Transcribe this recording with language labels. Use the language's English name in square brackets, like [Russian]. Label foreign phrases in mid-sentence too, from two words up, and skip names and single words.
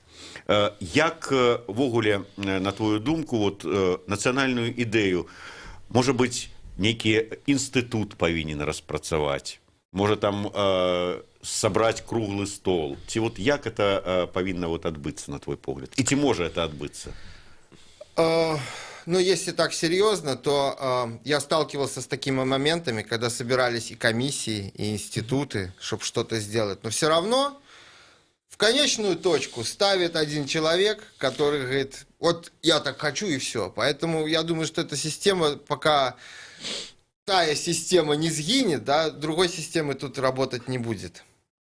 [Belarusian] Як ввогуле, на твою думку, вот, нацыянальную ідэю, можа быць, нейкі інстытут павінен распрацаваць, можа там сабраць круглы стол, ці вот як это павінна вот адбыцца, на твой погляд, і ці можа это адбыцца? [Russian] Ну, если так серьезно, то я сталкивался с такими моментами, когда собирались и комиссии, и институты, чтобы что-то сделать, но все равно в конечную точку ставит один человек, который говорит, вот я так хочу и все. Поэтому я думаю, что эта система, пока тая система не сгинет, да, другой системы тут работать не будет.